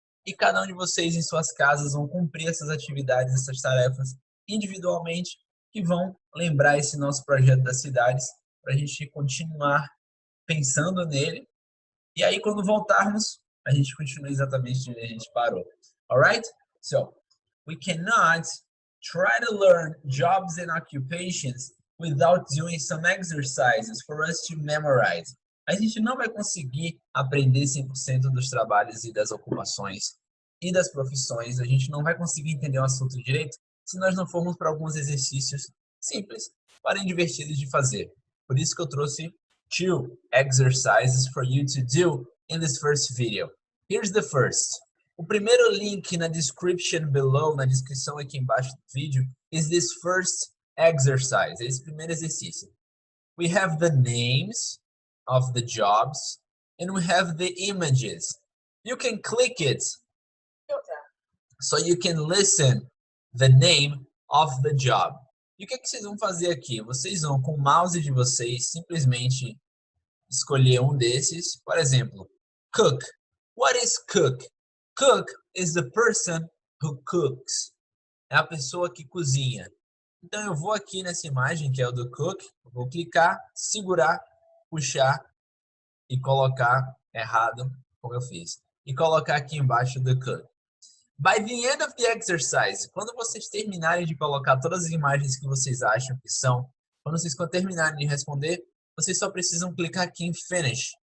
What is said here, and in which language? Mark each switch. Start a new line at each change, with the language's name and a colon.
Portuguese: E cada um de vocês, em suas casas, vão cumprir essas atividades, essas tarefas individualmente, que vão lembrar esse nosso projeto das cidades, para a gente continuar pensando nele. E aí, quando voltarmos, a gente continua exatamente onde a gente parou.
English: Alright? So, we cannot try to learn jobs and occupations without doing some exercises for us to memorize.
Portuguese: A gente não vai conseguir aprender 100% dos trabalhos e das ocupações e das profissões. A gente não vai conseguir entender o assunto direito se nós não formos para alguns exercícios simples, porém divertidos de fazer. Por isso que eu trouxe
English: 2 exercises for you to do in this first video. Here's the first.
Portuguese: O primeiro link na
English: description below,
Portuguese: na descrição aqui embaixo do vídeo,
English: is this first exercise,
Portuguese: esse primeiro exercício.
English: We have the names of the jobs and we have the images. You can click it so you can listen the name of the job.
Portuguese: E o que vocês vão fazer aqui? Vocês vão, com o mouse de vocês, simplesmente escolher um desses. Por exemplo,
English: cook. What is cook? Cook is the person who cooks.
Portuguese: É a pessoa que cozinha. Então eu vou aqui nessa imagem, que é o do cook, vou clicar, segurar, puxar e colocar errado, como eu fiz. E colocar aqui embaixo do cook.
English: By the end of the exercise,
Portuguese: quando vocês terminarem de colocar todas as imagens que vocês acham que são, quando vocês terminarem de responder, vocês só precisam clicar aqui em Finish.